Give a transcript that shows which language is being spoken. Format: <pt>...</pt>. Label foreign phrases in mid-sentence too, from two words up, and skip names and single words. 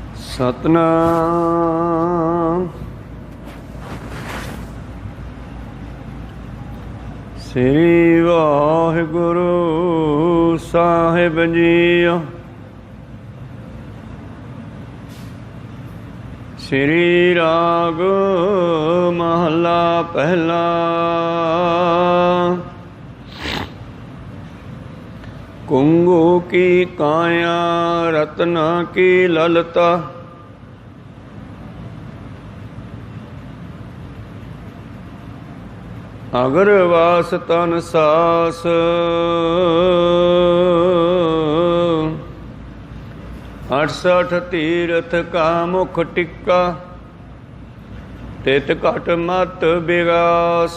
<pa>ਸਤਨਾਮ ਸ੍ਰੀ ਵਾਹਿਗੁਰੂ ਸਾਹਿਬ ਜੀਓ। ਸ੍ਰੀ ਰਾਗ ਮਹਲਾ ਪਹਿਲਾ। ਕੁੰਗੂ ਕੀ ਕਾਇਆ ਰਤਨਾ ਕੀ ਲਲਤਾ, ਅਗਰ ਵਾਸ ਤਨ ਸਾਸ, ਅਠਸਠ ਤੀਰਥ ਕਾ ਮੁਖ ਟਿੱਕਾ, ਤਿਤ ਘਟ ਮਤ ਵਿਗਾਸ।</pa>